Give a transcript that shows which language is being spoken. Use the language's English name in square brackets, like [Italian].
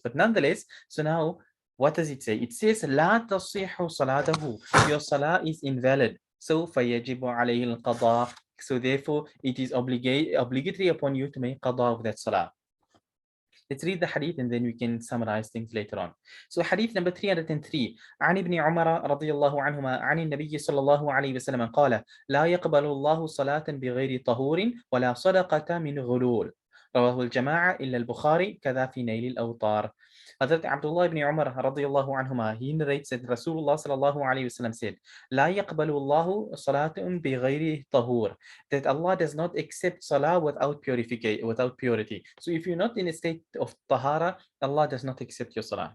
[English] But nonetheless, so now what does it say? It says la tasihhu salatahu, your salah is invalid, so fayajibu alayhi al-qada. So therefore, it is obligatory upon you to make qada of that salah. Let's read the hadith and then we can summarize things later on. So hadith number 303. [Arabic] عن ابن عمر رضي الله عنهما عن النبي صلى الله عليه وسلم قال لا يقبل الله صلاة بغير طهور ولا صدقة من غلول. رواه الجماعة إلا البخاري كذا في نيل الأوطار. [English] Hazrat Abdullah ibn Umar radiallahu anhuma, he narrates that Rasulullah sallallahu alayhi wasallam said, [Arabic] لا يقبل الله صلاة بغير طهور, [English] that Allah does not accept salah without purification, without purity. So if you're not in a state of tahara, Allah does not accept your salah.